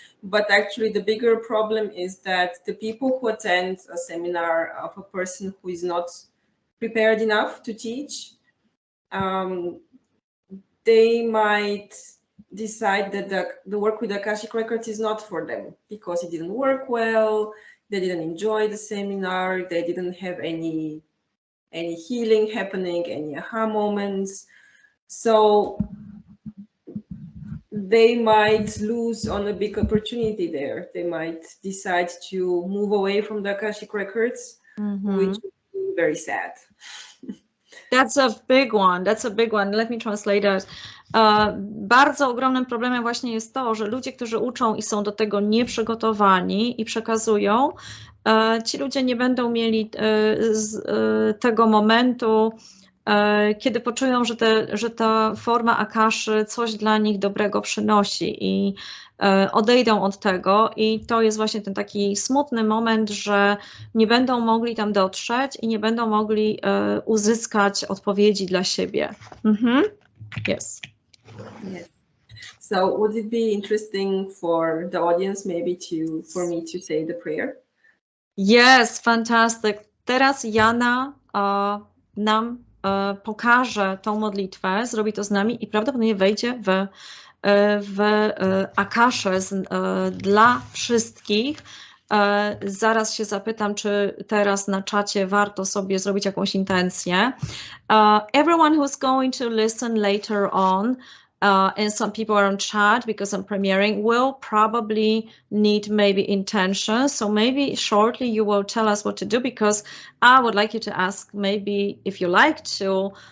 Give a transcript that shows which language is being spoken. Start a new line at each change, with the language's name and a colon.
English: But actually the bigger problem is that the people who attend a seminar of a person who is not prepared enough to teach, they might decide that the work with Akashic Records is not for them because it didn't work well, they didn't enjoy the seminar, they didn't have any healing happening, any aha moments. So they might lose on a big opportunity there. They might decide to move away from the Akashic Records, which would be very sad. That's a big one. That's a big one. Let me translate that.
Polish: Bardzo ogromnym problemem właśnie jest to, że ludzie, którzy uczą i są do tego nieprzygotowani i przekazują, ci ludzie nie będą mieli tego momentu, kiedy poczują, że ta forma Akaszy coś dla nich dobrego przynosi i odejdą od tego, i to jest właśnie ten taki smutny moment, że nie będą mogli tam dotrzeć i nie będą mogli uzyskać odpowiedzi dla siebie.
English: Yes. Yes. So would it be interesting for the audience maybe for me to say the prayer? Yes, fantastic.
Polish: Teraz Jana nam pokaże tą modlitwę, zrobi to z nami i prawdopodobnie wejdzie w Akaszę dla wszystkich. Zaraz się zapytam, czy teraz na czacie warto sobie zrobić jakąś intencję.
English: Everyone who's going to listen later on, and some people are on chat because I'm premiering, will probably need maybe intention. So maybe shortly you will tell us what to do, because I would like you to ask maybe if you like to